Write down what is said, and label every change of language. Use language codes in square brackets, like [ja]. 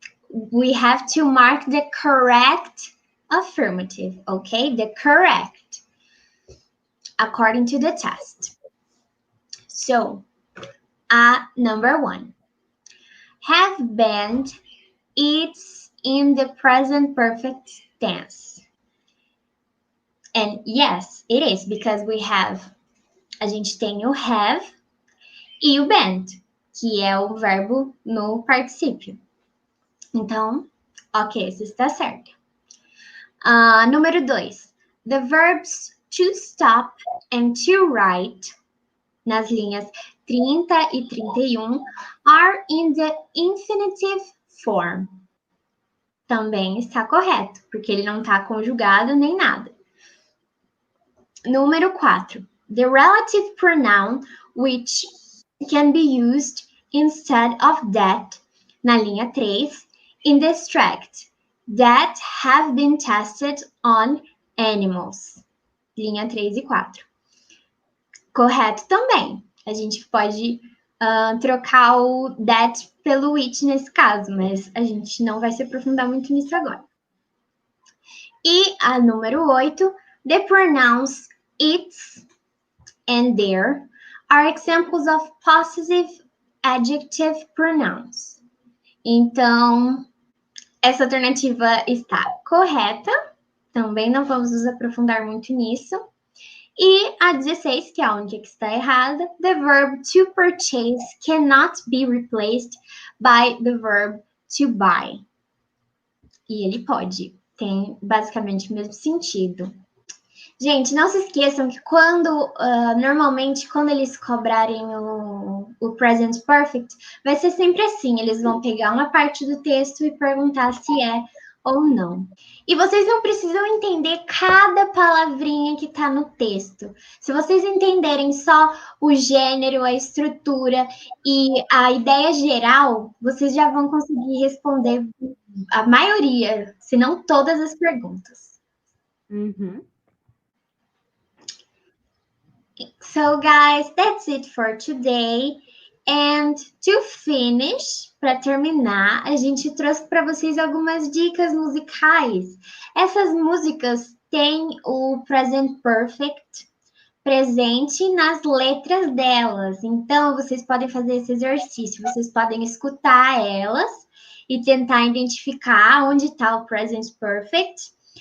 [en] We have to mark the correct affirmative, okay? The correct, according to the test. So, number 1. Have been, it's in the present perfect tense. And yes, it is, because [pt] a gente tem o have e o been, que é o verbo no particípio. Então, ok, isso está certo. Número 2. [en] The verbs to stop and to write, [pt] nas linhas 30 e 31, [en] are in the infinitive form. [pt] Também está correto, porque ele não está conjugado nem nada. Número 4. [en] The relative pronoun which can be used instead of that, [pt] na linha 3, [en] in the extract, that have been tested on animals. [pt] Linha 3 e 4. Correto também. A gente pode trocar o that pelo which nesse caso, mas a gente não vai se aprofundar muito nisso agora. E a número 8, [en] the pronouns its and their are examples of possessive adjective pronouns. [pt] Então, essa alternativa está correta. Também não vamos nos aprofundar muito nisso. E a 16, que é a única que está errada, [en] the verb to purchase cannot be replaced by the verb to buy. [pt] E ele pode. Tem basicamente o mesmo sentido. Gente, não se esqueçam que normalmente, quando eles cobrarem o present perfect, vai ser sempre assim. Eles vão pegar uma parte do texto e perguntar se é ou não. E vocês não precisam entender cada palavrinha que está no texto. Se vocês entenderem só o gênero, a estrutura e a ideia geral, vocês já vão conseguir responder a maioria, se não todas as perguntas. [en] So guys, that's it for today. And to finish, [pt] para terminar, a gente trouxe para vocês algumas dicas musicais. Essas músicas têm o present perfect presente nas letras delas. Então, vocês podem fazer esse exercício. Vocês podem escutar elas e tentar identificar onde está o present perfect.